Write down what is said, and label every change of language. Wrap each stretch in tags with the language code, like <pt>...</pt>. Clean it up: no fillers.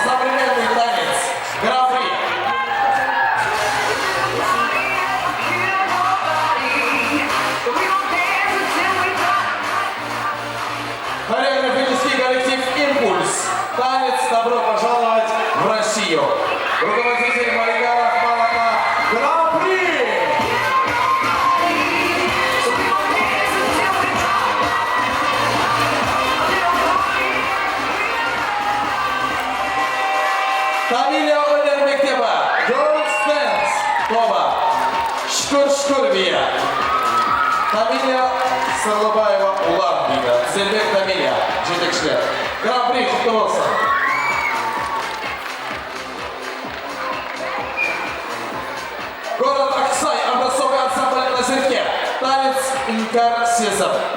<ru>Современный танец. Гран-при хореографический коллектив «Импульс». Танец «Добро пожаловать в Россию». Руководитель Мария Рахмановна.</ru> <kk>Гран-при Тамилия өнер мектебі Girls Dance тобы. Шүкір Бия. Тамилия Сырлыбаева Улан Бия. Зелбек Тамилия. Жетекшілер. Гран-при құтты болсын.</kk> <ru>Город Аксай. Образцовый ансамбль «Лазерке». Танец Инкар Сезам.</ru>